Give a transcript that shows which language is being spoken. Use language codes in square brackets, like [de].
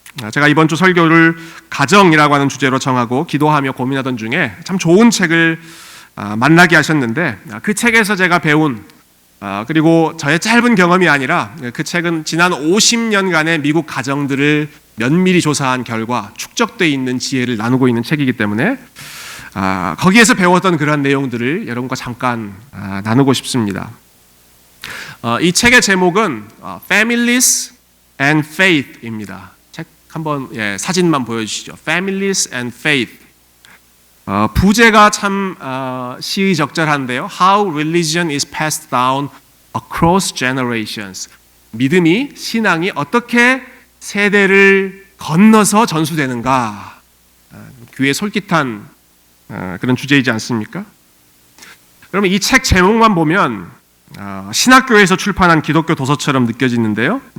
[ko] 제가 이번 주 설교를 가정이라고 하는 주제로 정하고 기도하며 고민하던 중에 참 좋은 책을 만나게 하셨는데, 그 책에서 제가 배운 그리고 저의 짧은 경험이 아니라 그 책은 지난 50년간의 미국 가정들을 면밀히 조사한 결과 축적되어 있는 지혜를 나누고 있는 책이기 때문에 거기에서 배웠던 그런 내용들을 여러분과 잠깐 나누고 싶습니다. 이 책의 제목은 Families and Faith입니다. 책 한번 사진만 보여주시죠. [en] Families and Faith. [ko] 부제가 참 시의적절한데요. [en] How religion is passed down across generations. [ko] 믿음이, 신앙이 어떻게 세대를 건너서 전수되는가. 귀에 솔깃한 그런 주제이지 않습니까? 그러면 이 책 제목만 보면 신학교에서 출판한 기독교 도서처럼 느껴지는데요.